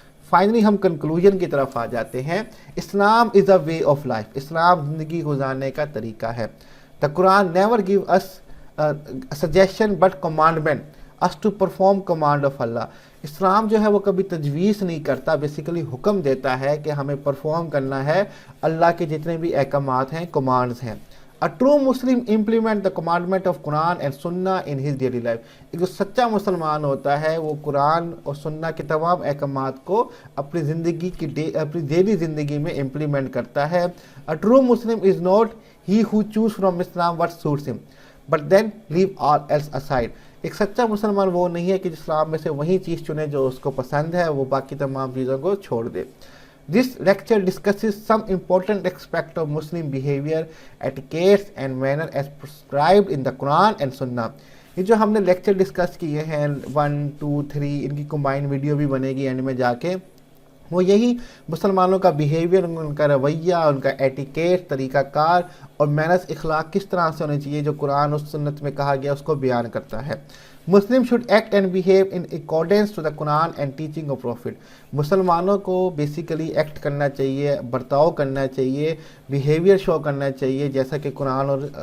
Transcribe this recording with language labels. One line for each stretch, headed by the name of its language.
Urdu: Finally ہم conclusion کی طرف آ جاتے ہیں.
English: Islam is a way of life,
Urdu: اسلام زندگی گزارنے کا طریقہ ہے.
English: The Quran never gave us suggestion but commandments to perform command of Allah.
Urdu: اسلام جو ہے وہ کبھی تجویز نہیں کرتا، بیسیکلی حکم دیتا ہے کہ ہمیں پرفارم کرنا ہے اللہ کے جتنے بھی احکامات ہیں، کمانڈز ہیں.
English: A true Muslim implement the commandment of Quran and Sunnah in his daily life.
Urdu: ایک جو سچا مسلمان ہوتا ہے وہ قرآن اور سنہ کے تمام احکامات کو اپنی زندگی کی اپنی ڈیلی زندگی میں امپلیمنٹ کرتا ہے.
English: A true Muslim is not he who choose from Islam what suits him, but then leave all else aside.
Urdu: ایک سچا مسلمان وہ نہیں ہے کہ اسلام میں سے وہی چیز چنے جو اس کو پسند ہے، وہ باقی تمام چیزوں کو چھوڑ دے.
English: This lecture discusses some important aspects of Muslim behavior, etiquette and manner as prescribed in the Quran and Sunnah.
Urdu: یہ جو ہم نے لیکچر ڈسکس کیے ہیں 1 2 3 ان کی کمبائن ویڈیو بھی بنے گی اینڈ میں جا کے. وہ یہی مسلمانوں کا بیہیویئر، ان کا رویہ، ان کا ایٹیکیٹ، طریقہ کار اور مینرز، اخلاق کس طرح سے ہونے چاہیے جو قرآن اور سنت میں کہا گیا اس کو بیان کرتا ہے۔
English: Muslim should act and behave in accordance to the Quran and teaching of prophet.
Urdu: مسلمانوں کو بیسیکلی ایکٹ کرنا چاہیے، برتاؤ کرنا چاہیے، بیہیویئر شو کرنا چاہیے جیسا کہ قرآن اور